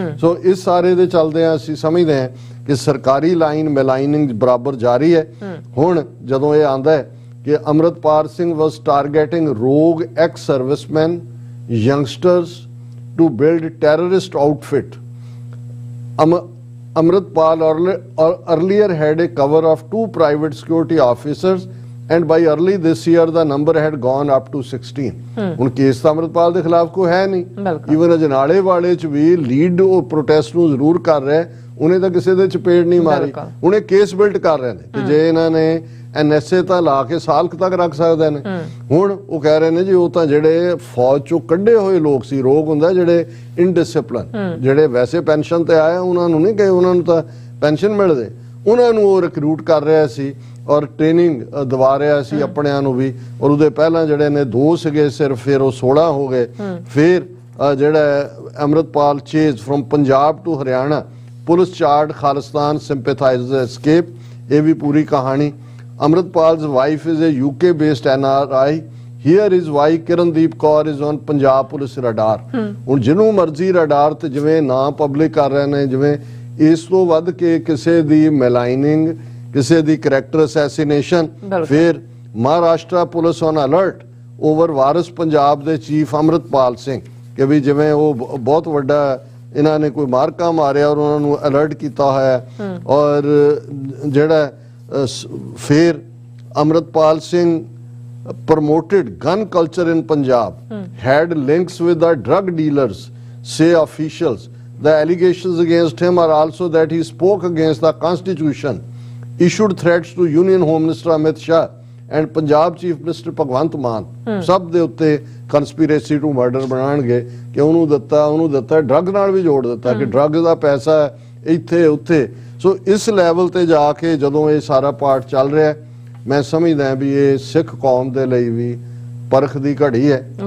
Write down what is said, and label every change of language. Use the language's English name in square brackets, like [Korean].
[Punjabi] ਸੋ ਇਸ ਸਾਰੇ ਦੇ ਚੱਲਦੇ ਅਸੀਂ ਸਮਝਦੇ ਹਾਂ ਕਿ ਸਰਕਾਰੀ ਲਾਈਨ ਮੈਲਾਈਨਿੰਗ ਬਰਾਬਰ ਜਾਰੀ ਹੈ। ਹੁਣ ਜਦੋਂ ਇਹ ਆਂਦਾ ਹੈ ਕਿ [English] Amritpal Singh was targeting rogue ex serviceman youngsters to build terrorist outfit. Amritpal earlier had a cover of 2 private security officers and by early this year the number had gone up to 16। [Punjabi] ਹੁਣ ਕੇਸ ਤਾਂ ਅੰਮ੍ਰਿਤਪਾਲ ਦੇ ਖਿਲਾਫ ਕੋਈ ਹੈ ਨਹੀਂ। ਈਵਨ ਅਜਨਾਲੇ ਵਾਲੇ ਚ ਵੀ ਲੀਡ ਉਹ ਪ੍ਰੋਟੈਸਟ ਨੂੰ ਜ਼ਰੂਰ ਕਰ ਰਿਹਾ, ਉਹਨੇ ਤਾਂ ਕਿਸੇ ਦੇ ਚਪੇੜ ਨਹੀਂ ਮਾਰੀ। ਹੁਣ ਇਹ ਕੇਸ ਬਿਲਡ ਕਰ ਰਹੇ ਨੇ ਕਿ ਜੇ ਇਹਨਾਂ ਨੇ NSA ਤਾਂ ਲਾ ਕੇ ਸਾਲ ਤੱਕ ਰੱਖ ਸਕਦੇ ਨੇ। ਹੁਣ ਉਹ ਕਹਿ ਰਹੇ ਨੇ ਜੀ ਉਹ ਤਾਂ ਜਿਹੜੇ ਫੌਜ ਚੋਂ ਕੱਢੇ ਹੋਏ ਲੋਕ ਸੀ, ਰੋਗ ਹੁੰਦਾ ਜਿਹੜੇ ਇਨਡਿਸਪਲਿਨ, ਜਿਹੜੇ ਵੈਸੇ ਪੈਨਸ਼ਨ ਤੇ ਆਏ ਉਹਨਾਂ ਨੂੰ ਨਹੀਂ, ਕਿ ਉਹਨਾਂ ਨੂੰ ਤਾਂ ਪੈਨਸ਼ਨ ਮਿਲਦੇ, ਉਹਨਾਂ ਨੂੰ ਉਹ ਰਿਕਰੂਟ ਕਰ ਰਿਹਾ ਸੀ ਔਰ ਟ੍ਰੇਨਿੰਗ ਦਵਾ ਰਿਹਾ ਸੀ ਆਪਣਿਆਂ ਨੂੰ ਵੀ। ਔਰ ਉਹਦੇ ਪਹਿਲਾਂ ਜਿਹੜੇ ਨੇ 2 ਸੀਗੇ ਸਿਰਫ, ਫਿਰ ਉਹ 16 ਹੋ ਗਏ। ਫਿਰ ਜਿਹੜਾ [English] Amritpal chase from Punjab to Haryana, police chart Khalistan sympathiser escape, [Punjabi] ਇਹ ਵੀ ਪੂਰੀ ਕਹਾਣੀ। [English] Amritpal's wife is a UK based NRI। Here is why Kirandeep Kaur is on Punjab Police radar। [Punjabi] ਹੁਣ ਜਿਹਨੂੰ ਮਰਜ਼ੀ ਰਡਾਰ ਤੇ ਜਿਵੇਂ ਨਾਂ ਪਬਲਿਕ ਕਰ ਰਹੇ ਨੇ, ਜਿਵੇਂ ਇਸ ਤੋਂ ਵੱਧ ਕੇ ਕਿਸੇ ਦੀ ਮੈਲਾਈਨਿੰਗ, ਕਿਸੇ ਦੀ ਕਰੈਕਟਰ ਅਸੈਸੀਨੇਸ਼ਨ। ਫਿਰ [English] Maharashtra police on alert over Waris Punjab De chief Amritpal Singh, [Punjabi] ਕਿ ਵੀ ਜਿਵੇਂ ਉਹ ਬਹੁਤ ਵੱਡਾ ਇਹਨਾਂ ਨੇ ਕੋਈ ਮਾਰਕਾ ਮਾਰਿਆ ਔਰ ਉਹਨਾਂ ਨੂੰ ਅਲਰਟ ਕੀਤਾ ਹੋਇਆ। ਔਰ ਜਿਹੜਾ ਫਿਰ [English] Amritpal Singh promoted gun culture in Punjab, had links with the drug dealers, say officials। The allegations against him are also that he spoke against the constitution, issued threats to Union Home Minister Amit Shah and Punjab Chief Minister Bhagwant Mann। [Punjabi] ਸਭ ਦੇ ਉੱਤੇ [English] conspiracy to murder [Punjabi] ਬਣਾਣਗੇ ਕਿ ਉਹਨੂੰ ਦਿੱਤਾ drug ਨਾਲ ਵੀ ਜੋੜ ਦਿੱਤਾ ਕਿ ਡਰੱਗ ਦਾ ਪੈਸਾ ਇੱਥੇ ਉੱਥੇ। ਸੋ ਇਸ ਲੈਵਲ ਤੇ ਜਾ ਕੇ ਜਦੋਂ ਇਹ ਸਾਰਾ ਪਾਰਟ ਚੱਲ ਰਿਹਾ, ਮੈਂ ਸਮਝਦਾ ਵੀ ਇਹ ਸਿੱਖ ਕੌਮ ਦੇ ਲਈ ਵੀ ਪਰਖ ਦੀ ਘੜੀ ਹੈ।